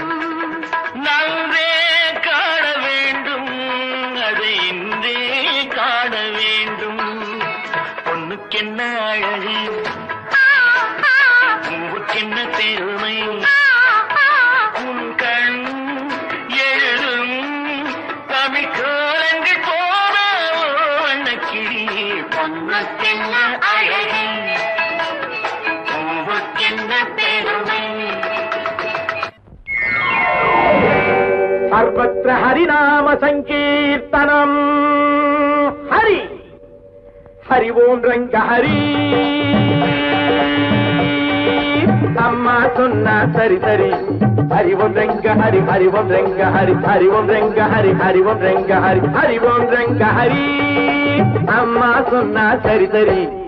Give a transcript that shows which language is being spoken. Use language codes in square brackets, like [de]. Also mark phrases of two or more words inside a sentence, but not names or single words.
[ta] நன்றே காண வேண்டும் அதை இன்றே காண வேண்டும் பொண்ணுக்கென்ன அழகு பூவுக்கென்ன பெருமை உன் கண் எழுதும் தமிழ் கோலங்கள் போல வண்ணக்கிளி பொண்ணுக்கென்ன அழகு பூவுக்கென்ன பெருமை [sa] सर्वत्र हरिनाम संकीर्तनम हरि हरि ओम रंग हरि अम्मा सुन्ना सरी सरी हरि ओम रंग हरि हरि ओम रंग हरि हरि ओम रंग हरि हरि ओम रंग हरि हरि ओम रंग हरि अम्मा सुन्ना सरी सरी